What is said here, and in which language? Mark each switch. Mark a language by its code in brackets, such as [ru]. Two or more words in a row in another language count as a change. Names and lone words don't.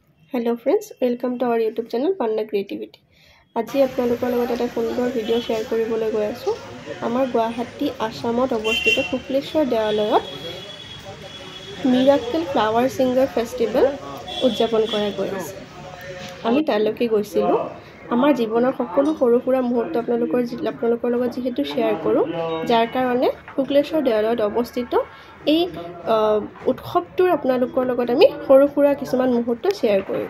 [en] Hello friends, welcome to our YouTube channel Panda Creativity. [as] আজি আপোনালোকৰ লগত এটা সুন্দৰ ভিডিঅ' শেয়াৰ কৰিবলৈ গৈ আছো। আমাৰ গুৱাহাটী আসামত অৱস্থিত শুক্লেশ্বৰ দেৱালয়ত মিৰাকল ফ্লাৱাৰ সিঙ্গাৰ ফেষ্টিভেল উদযাপন কৰা গৈ আছে। আমি তালৈকে গৈছিলো। আমাৰ জীৱনৰ সকলো সৰু সুৰা মুহূৰ্ত আপোনালোকৰ লগত যেহেতু শেয়াৰ কৰো, যাৰ কাৰণে শুক্লেশ্বৰ দেৱালয়ত অৱস্থিত এই উৎসৱটোৰ আপোনালোকৰ লগত আমি সৰু সুৰা কিছুমান মুহূৰ্ত শেয়াৰ কৰিলো।